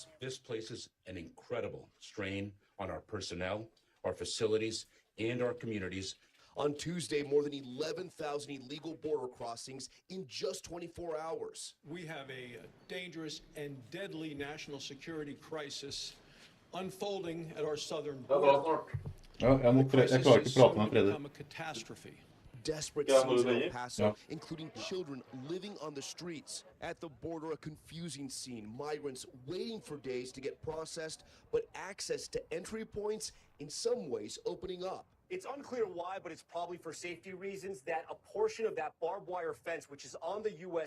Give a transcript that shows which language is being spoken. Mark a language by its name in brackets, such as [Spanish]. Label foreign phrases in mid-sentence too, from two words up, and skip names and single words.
[English] This places an incredible strain on our personnel, our facilities, and our communities. On Tuesday, more than 11,000 illegal border crossings in just 24 hours. We have a dangerous and deadly national security crisis unfolding at our southern border. [Norwegian] Jeg klarer ikke prate med Fredrik. [English] A catastrophe. Desperate scenes in El Paso, including children living on the streets. At the border, a confusing scene. Migrants waiting for days to get processed, but access to entry points in some ways opening up. It's unclear why, but it's probably for safety reasons that a portion of that barbed wire fence, which is on the U.S.